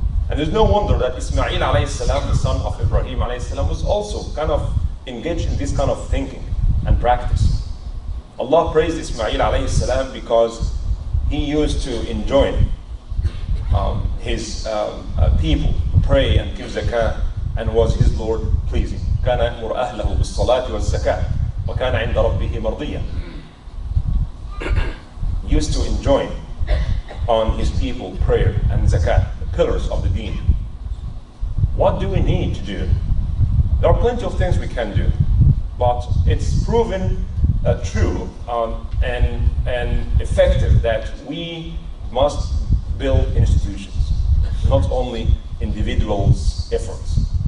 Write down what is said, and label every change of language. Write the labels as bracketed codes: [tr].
[en] And there's no wonder that Ismail alayhi salam, the son of Ibrahim alayhi salam, was also kind of engaged in this kind of thinking and practice. Allah praised Ismail alayhi salam because he used to enjoin his people, pray and give zakah, and was his Lord pleasing. [ar] كان يأمر أهله بالصلاة والزكاة وكان عند ربه مرضيا. [en] Used to enjoin on his people prayer and zakat, the pillars of the deen. What do we need to do? There are plenty of things we can do, but it's proven true and effective that we must build institutions, not only individuals' efforts.